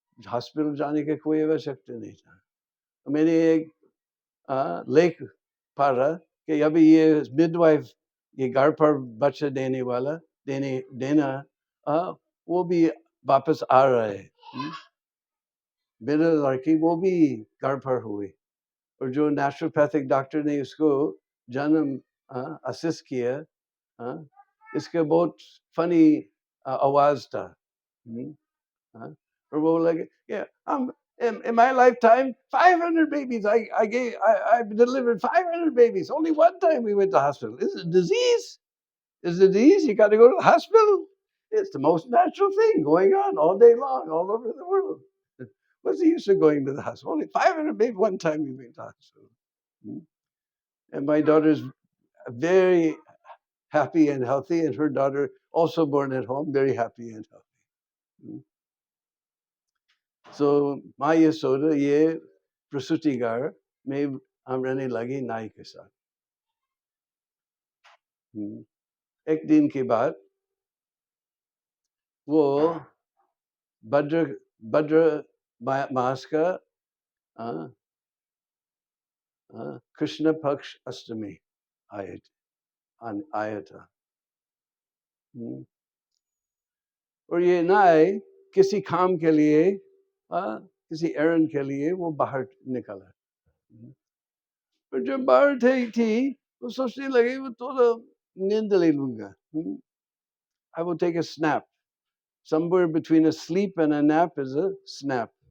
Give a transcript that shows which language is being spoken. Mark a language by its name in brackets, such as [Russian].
[Hindi] Hospital जाने की कोई आवश्यकता नहीं था। मैंने एक लेख पढ़ा कि अभी ये मिडवाइफ, ये घर पर बच्चा देने वाला देना वो भी वापस आ रहा है। मेरा लड़की वो भी घर पर हुई, और जो नेचुरोपैथिक डॉक्टर ने उसको जन्म असिस्ट किया, इसका बहुत फनी आवाज था। और वो लगे, [English] yeah, in my lifetime, 500 babies. I've delivered 500 babies. Only one time we went to hospital. Is it a disease? Is it a disease? You got to go to the hospital? It's the most natural thing going on all day long, all over the world. What's the use of going to the hospital? Only 500 babies. One time we went to the hospital. And my daughter's very happy and healthy, and her daughter also born at home, very happy and healthy. [Hindi] So माँ यशोदा ये प्रसूति घर में हम रहने लगे नाई के साथ। एक दिन के बाद वो भद्र मास का कृष्ण पक्ष अष्टमी आया था। और ये नाई किसी काम के लिए किसी एरंड के लिए वो बाहर निकला। और जब बाहर थी वो सोचने लगी वो थोड़ा नींद ले लूंगा। [English] I will take a snap. Somewhere between a sleep and a nap is a snap.